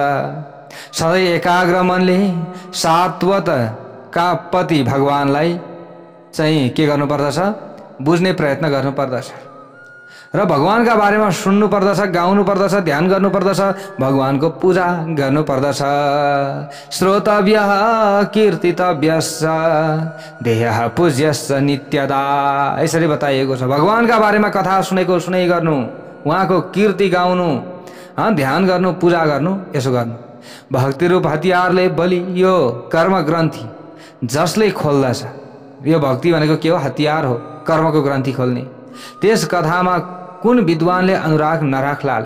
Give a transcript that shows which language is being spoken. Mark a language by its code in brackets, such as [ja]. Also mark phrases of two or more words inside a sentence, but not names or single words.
[ne] सधैँ एकाग्र मनले सात्वत का पति भगवानलाई चाहिँ के गर्नुपर्दछ, बुझ्ने प्रयत्न गर्नुपर्दछ र भगवानका बारेमा सुन्नु पर्दछ, गाउनु पर्दछ, ध्यान गर्नुपर्दछ, भगवानको पूजा गर्नुपर्दछ। [sa] श्रोतव्यः कीर्तितव्यश्च देहः पूज्यश्च नित्यदा, [ne] यसरी बताइएको छ। भगवानका बारेमा कथा सुनेको सुनै गर्नु, उहाँको कीर्ति गाउनु, ध्यान गर्नु, पूजा गर्नु, यसो गर्नु। भक्तिरूप हतियारले बलियो कर्म ग्रन्थि जसले खोल्दछ, यो भक्ति भनेको के हो? हतियार हो, कर्मको ग्रन्थि खोल्ने। त्यस कथामा कुन विद्वानले अनुराग नराख्लाला।